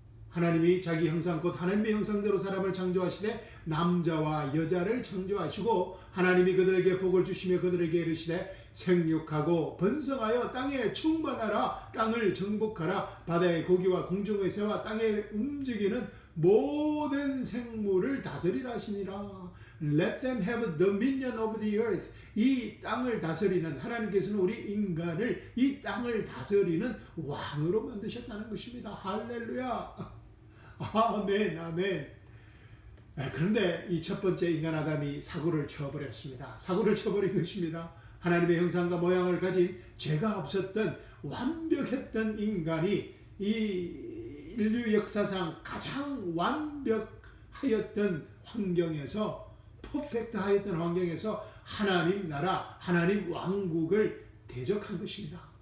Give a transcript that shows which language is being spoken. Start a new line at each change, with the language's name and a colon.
Korean: 하나님이 자기 형상 곧 하나님의 형상대로 사람을 창조하시되 남자와 여자를 창조하시고 하나님이 그들에게 복을 주시며 그들에게 이르시되 생육하고 번성하여 땅에 충만하라. 땅을 정복하라. 바다의 고기와 공중의 새와 땅에 움직이는 모든 생물을 다스리라 하시니라.
English: Let them have dominion over the earth.
Korean: 이 땅을 다스리는, 하나님께서는 우리 인간을 이 땅을 다스리는 왕으로 만드셨다는 것입니다. 할렐루야. 아멘, 아멘. 그런데 이 첫 번째 인간 아담이 사고를 쳐버렸습니다. 사고를 쳐버린 것입니다. 하나님의 형상과 모양을 가진 죄가 없었던 완벽했던 인간이 이 인류 역사상 가장 완벽하였던 환경에서, 퍼펙트하였던 환경에서 하나님 나라, 하나님 왕국을 대적한 것입니다.